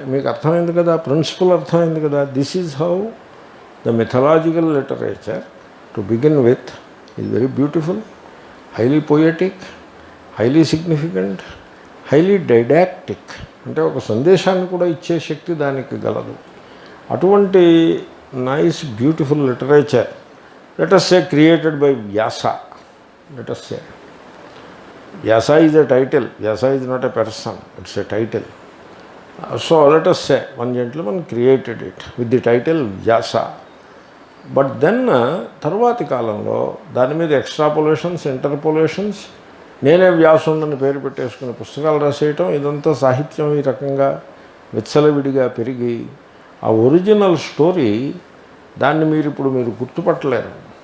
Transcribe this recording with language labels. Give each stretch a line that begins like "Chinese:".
Telugu: మీకు అర్థమైంది కదా, ప్రిన్సిపల్ అర్థమైంది కదా.
English: This is how the mythological literature to begin with is very beautiful, highly poetic, highly significant, highly didactic.
Telugu: అంటే ఒక సందేశాన్ని కూడా ఇచ్చే శక్తి దానికి గలదు.
English: అటువంటి nice beautiful literature, let us say created by Vyasa. Let us say Vyasa is a title. Vyasa is not a person, it's a title. So let us say one gentleman created it with the title Vyasa.
Telugu: But then తర్వాతి కాలంలో దాని మీద ఎక్స్ట్రాపోలేషన్స్, ఇంటర్పోలేషన్స్, నేనే వ్యాసుండని పేరు పెట్టేసుకుని పుస్తకాలు రాసేయటం, ఇదంతా సాహిత్యం ఈ రకంగా విచ్చలవిడిగా పెరిగి ఆ ఒరిజినల్ స్టోరీ దాన్ని మీరు గుర్తుపట్టలేరు.